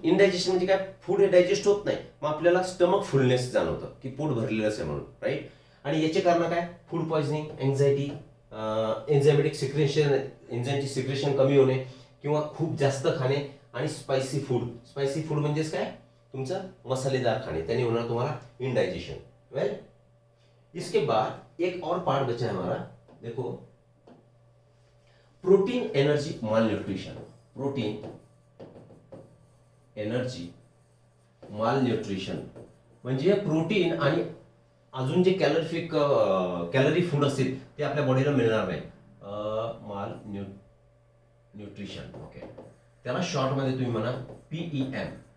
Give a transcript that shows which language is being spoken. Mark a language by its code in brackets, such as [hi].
[mr] Indigestion म्हणजे काय, food हे डायजेस्ट होत नाही, मग आपल्याला स्टमक फुलनेस जाणवतं की पोट भरलेलंच आहे म्हणून, राईट. आणि याचे कारण काय, food poisoning, anxiety, enzymatic secretion, एन्झायमची secretion कमी होणे किंवा खूप जास्त खाणे आणि स्पायसी फूड. स्पायसी फूड म्हणजेच काय, तुमचं मसालेदार खाणे, त्याने होणार तुम्हाला इनडायजेशन. [hi] वेल, इसके बाद एक और पार्ट बचा है हमारा, देखो, प्रोटीन एनर्जी माल न्यूट्रिशन. [mr] प्रोटीन एनर्जी माल न्यूट्रिशन म्हणजे प्रोटीन आणि अजून जे कॅलरी फूड असतील ते आपल्या बॉडीला मिळणार नाही. माल न्यूट्रिशन, ओके, त्याला शॉर्ट मध्ये तुम्ही म्हणा PEM.